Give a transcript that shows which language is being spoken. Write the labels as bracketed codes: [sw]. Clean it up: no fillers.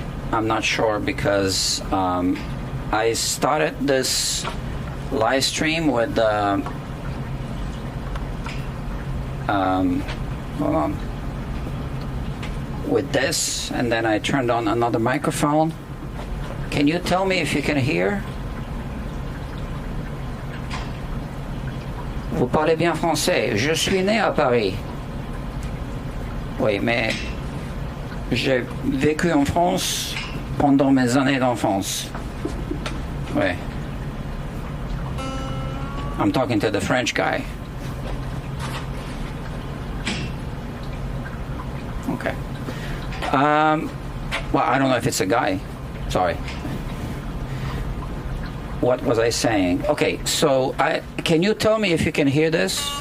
[en] I'm not sure because I started this live stream with hold on, with this, and then I turned on another microphone. Can you tell me if you can hear? [fr] Vous parlez bien français. Je suis né à Paris. Oui, mais j'ai vécu en France pendant mes années d'enfance. Oui. [en] I'm talking to the French guy. Okay. Well, I don't know if it's a guy. Sorry. What was I saying? Okay, so can you tell me if you can hear this?